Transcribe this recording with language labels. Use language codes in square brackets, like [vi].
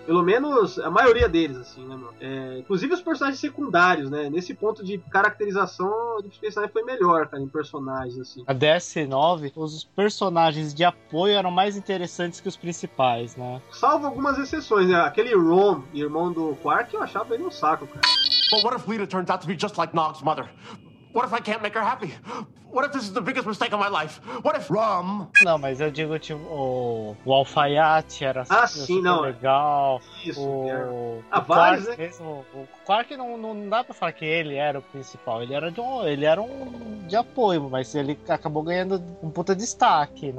[pt] Pelo menos a maioria deles, assim, né, meu? Inclusive os personagens secundários, né? Nesse ponto de caracterização, a Deep Space Nine foi melhor, cara, em personagens, assim. A DS9, os personagens de apoio eram mais interessantes que os principais, né? Salvo algumas exceções, né? Aquele Rom, irmão do Quark, eu achava ele um saco, cara. [en] But what if Lita turns out to be just like Nog's mother? What if I can't make her happy? What if this is the biggest mistake of my life? What if Rom? [pt] Não, mas eu digo tipo o alfaiate era assim, super não. Legal. Isso, Quark mesmo. O Quark não dá pra falar que ele era o principal. Ele era um de apoio, mas ele acabou ganhando um puta destaque, né?